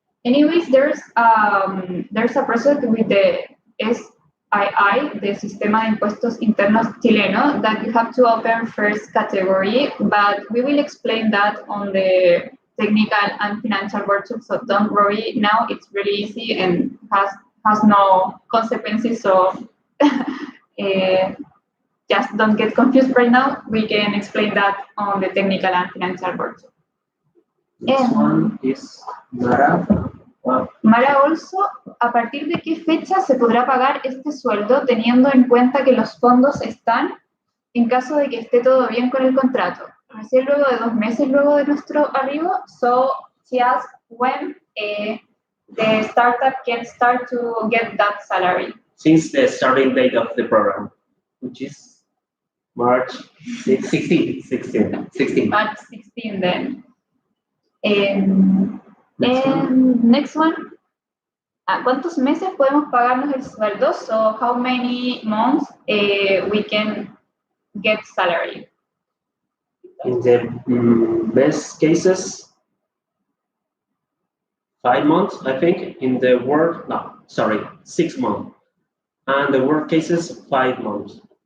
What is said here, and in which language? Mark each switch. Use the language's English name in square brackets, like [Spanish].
[English] Anyways, there's a process with the SII, the Sistema de Impuestos Internos Chileno, that you have to open first category, but we will explain that on the technical and financial workshop, so don't worry. Now it's really easy and has no consequences, so just don't get confused right now. We can explain that on the technical and financial workshop. Next one is Mara. Wow. [Spanish] Mara [English] also, [Spanish] ¿a partir de qué fecha se podrá pagar este sueldo teniendo en cuenta que los fondos están en caso de que esté todo bien con el contrato? Recién luego de 2 meses luego de nuestro arribo, [English] so she asked when the startup can start to get that salary. Since the starting date of the program, which is March 16. March 16 then. Next one. [Spanish] ¿A cuántos meses podemos pagarnos el sueldo? [English] So how many months we can get salary? In the best cases, 5 months, I think. In the worst, 6 months. And the worst cases, 5 months.